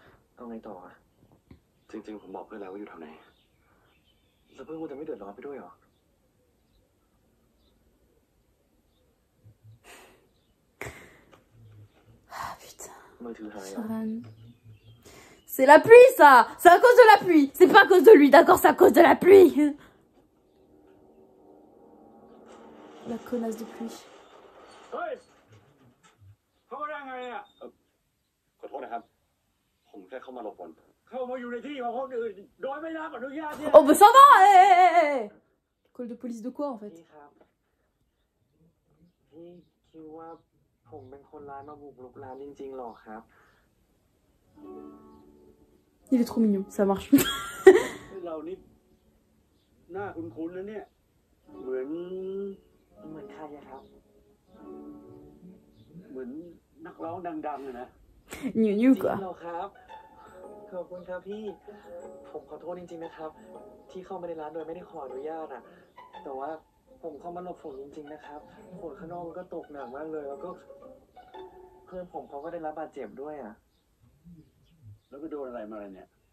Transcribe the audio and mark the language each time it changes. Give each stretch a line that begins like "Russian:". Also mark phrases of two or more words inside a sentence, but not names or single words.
French: Ah putain. C'est la pluie, ça. C'est à cause de la pluie. C'est pas à cause de lui, d'accord? C'est à cause de la pluie. La connasse de pluie.
Thai: เฮ้ยเข้ามาได้ไงอ่ะขอโทษนะครับผมแค่เข้ามารบกวนเข้ามาอยู่ในที่ของคนอื่นโดยไม่ได้รับอนุญาตเนี่ย
French: Oh bah ça va. École de police de quoi en fait?
Thai: พี่ครับพี่คิดว่าผมเป็นคนร้ายมาบุกรุกร้านจริงๆหรอครับ
French: Il est trop mignon, ça marche.
Thai: เรานี่หน้าคุ้นๆนะเนี่ยเหมือนใครอะครับเหมือนนักร้องดังๆนะ Niu niu จริ
French: quoi.
Thai: งเหรอครับขอบคุณครับพี่ผมขอโทษจริงๆนะครับที่เข้ามาในร้านโดยไม่ได้ขออนุญาตอะแต่ว่าผมเข้ามาหลบฝนจริงๆนะครับฝนข้างนอกมันก็ตกหนักมากเลยแล้วก็เพื่อนผมเขาก็ได้รับบาดเจ็บด้วยอะแล้วก็โดนอะไรมาเนี่ย